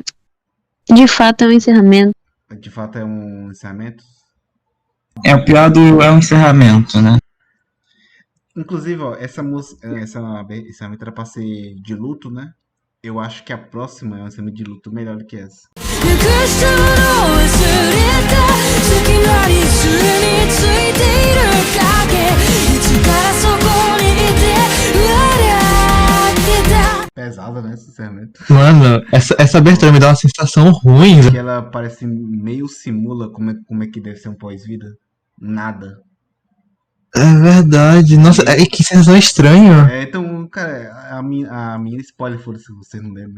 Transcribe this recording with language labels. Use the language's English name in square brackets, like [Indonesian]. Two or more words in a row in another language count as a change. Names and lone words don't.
[Portuguese] De fato, é um encerramento. De fato é um encerramento. É o pior do. É o encerramento, né? Inclusive, ó, essa música, essa encerramento era pra ser de luto, né? Eu acho que a próxima é um encerramento de luto melhor do que essa. [Japanese] なくしたものを忘れた隙間にすについている影いつからそこにいて笑ってた [Portuguese] Pesada, né? Esse encerramento. Mano, essa abertura me dá uma sensação ruim, velho. Que ela parece meio simula como é que deve ser um pós-vida. Nada. É verdade. Nossa, que sensação estranha. Então, cara, a minha spoiler, foda-se se vocês não lembram.